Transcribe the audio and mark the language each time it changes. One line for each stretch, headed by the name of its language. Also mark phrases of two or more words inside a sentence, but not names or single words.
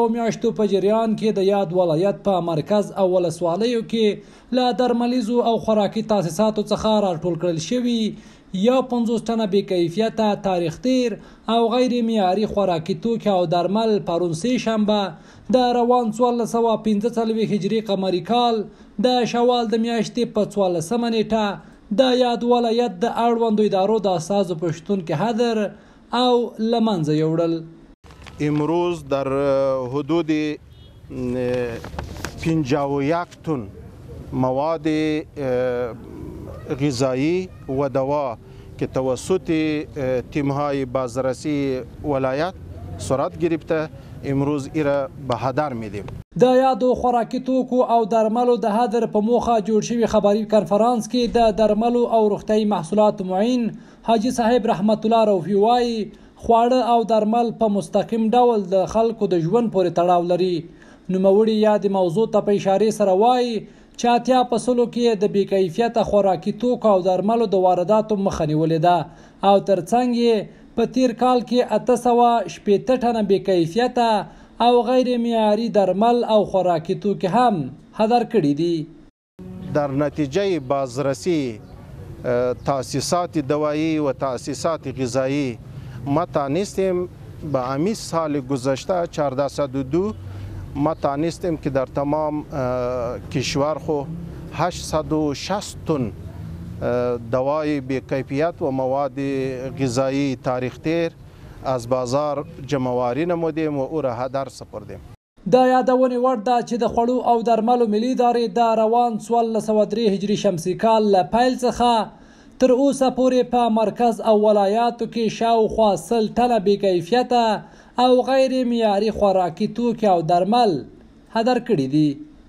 Pashto: میاشتو په جریان کې د یاد ولایت په مرکز او ولسوالیو کې له درملیزو او خوراکي تاسیساتو څخه راټول کړل شوي 50 ټنه بې کیفیته تاریخ تیر او غیر معیاري خوراکي توکي او درمل پرون سه شنبه د روان 1445 هجري قمري کال د شوال د میاشتې په 14 نیټه د یاد ولایت د اړوندو ادارو د اساسو په شتون کې حاضر او له منځه یوړل.
Persian: امروز در حدود 51 تن مواد غذایی و دوا که توسط تیم‌های بازرسی ولایت صورت گرفته امروز ایره به هدر میدیم.
Pashto: د یادو خوراکي توکو او درملو د هدر په موخه جوړ شوی خبري کنفرانس کې د درملو او روغتیايي محصولات معین حاجی صاحب رحمت الله روفي وایي خواړه او درمل په مستقیم ډول د خلکو د ژوند پورې تړاو لري. نوموړي یاد موضوع ته په اشاره سره وایي چې 80% کې د بې کیفیته خوراکي توکو او درملو د وارداتو مخه نیولې ده او ترڅنګ یې په تیر کال کې 860 ټنه بې کیفیته او غیر معیاري درمل او خوراکي توکي هم هدر کړي دي.
Persian: در نتیجه بازرسی تاسیسات دوایی و تاسیسات غذایی ما تانستیم به همین سال گذشته 1402 ما تانستیم که در تمام کشور خو 860 تن دوای بی‌کیفیت و مواد غذایی تاریخ تیر از بازار جمعواری نمودیم و او را هدر سپردیم.
Pashto: د یادونې وړ ده چې د خوړو او درملو ملي ادارې د روان 1403 هجري شمسي کال له پیل څخه تر اوسه پورې په مرکز او ولایاتو کې شاوخوا 100 ټنه بې کیفیته او غیر معیاري خوراکي توکي او درمل هدر کړي دي.